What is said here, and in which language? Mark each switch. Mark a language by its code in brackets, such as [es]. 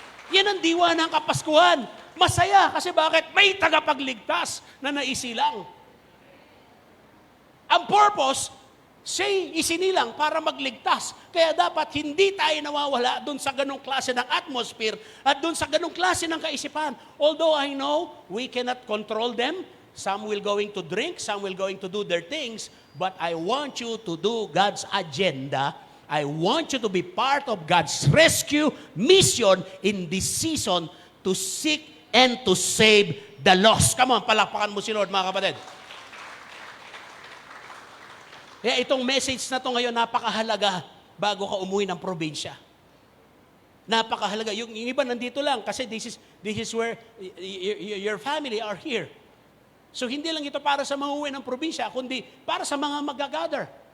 [tl] Yan ang diwa ng Kapaskuhan. Masaya kasi bakit? May tagapagligtas na naisilang. Ang purpose, siya'y isinilang para magligtas. Kaya dapat hindi tayo nawawala doon sa ganong klase ng atmosphere at doon sa ganong klase ng kaisipan. [en] Although I know we cannot control them, some will going to drink, some will going to do their things, but I want you to do God's agenda. I want you to be part of God's rescue mission in this season to seek and to save the lost. [tl] Come on, palakpakan mo si Lord, mga kapatid. Kaya itong message na to ngayon, napakahalaga bago ka umuwi ng probinsya. Napakahalaga. Yung iba nandito lang kasi [en] this is where your family are here. [tl] So hindi lang ito para sa mga uwi ng probinsya, kundi para sa mga mag-gather.